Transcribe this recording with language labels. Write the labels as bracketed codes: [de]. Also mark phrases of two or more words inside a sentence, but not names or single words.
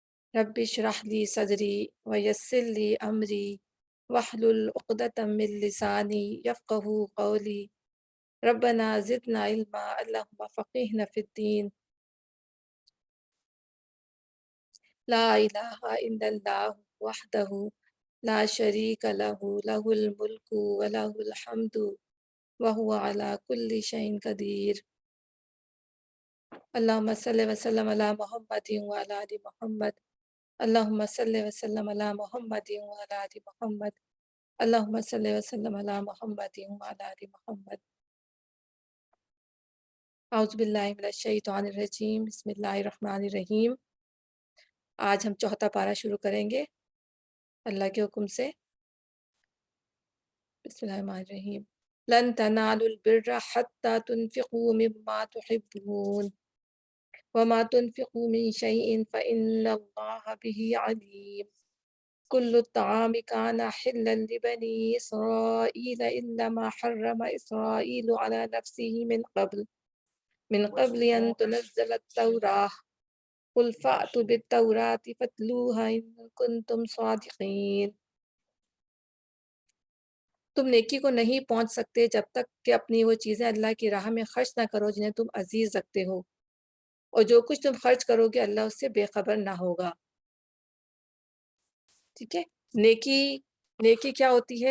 [ar] رب اشرح لي صدري ويسر لي أمري واحلل عقدة من لساني يفقهوا قولي ربنا زدنا علما اللهم فقهنا في الدين لا إله إلا الله وحده لا شريك له له الملك وله الحمد وهو على كل شيء قدير. اللهم صل وسلم على محمد وعلى آل محمد. اللهم صل وسلم على محمد وعلى آل محمد. اللهم صل وسلم على محمد وعلى آل محمد. أعوذ بالله من الشيطان الرجيم. بسم الله الرحمن الرحيم. [ur] آج ہم چوتھا پارہ شروع کریں گے اللہ کے حکم سے. [ar] بسم الله الرحمن الرحيم. لن تنالوا البر حتى تنفقوا مما تحبون وما تنفقوا من شيء فإن الله به عليم. كل الطعام كان حلا لبني إسرائيل إلا ما حرم إسرائيل على نفسه من قبل أن تنزل التوراة قل فأتوا بالتوراة فاتلوها إن كنتم صادقين. [ur] تم نیکی کو نہیں پہنچ سکتے جب تک کہ اپنی وہ چیزیں اللہ کی راہ میں خرچ نہ کرو جنہیں تم عزیز رکھتے ہو، اور جو کچھ تم خرچ کرو گے اللہ اس سے بےخبر نہ ہوگا. ٹھیک ہے۔ نیکی نیکی کیا ہوتی ہے?